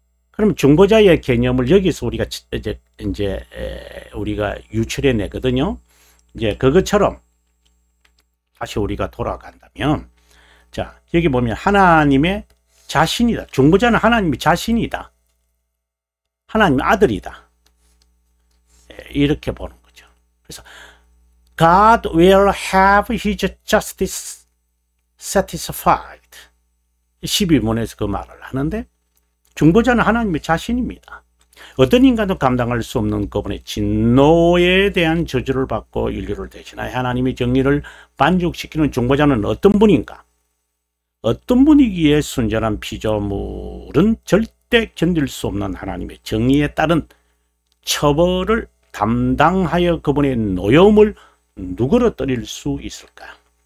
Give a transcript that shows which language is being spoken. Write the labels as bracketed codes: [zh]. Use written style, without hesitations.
[ko] 그럼 중보자의 개념을 여기서 우리가 이제 우리가 유출해 내거든요. 이제 그것처럼 다시 우리가 돌아간다면, 자, 여기 보면 하나님의 자신이다. 중보자는 하나님의 자신이다. 하나님의 아들이다. 이렇게 보는 거죠. 그래서 [en] God will have his justice satisfied. [ko] 12문에서 그 말을 하는데, 중보자는 하나님의 자신입니다. 어떤 인간도 감당할 수 없는 그분의 진노에 대한 저주를 받고 인류를 대신하여 하나님의 정의를 만족시키는 중보자는 어떤 분인가? 어떤 분이기에 순전한 피조물은 절대 견딜 수 없는 하나님의 정의에 따른 처벌을 담당하여 그분의 노여움을 누그러뜨릴 수 있을까?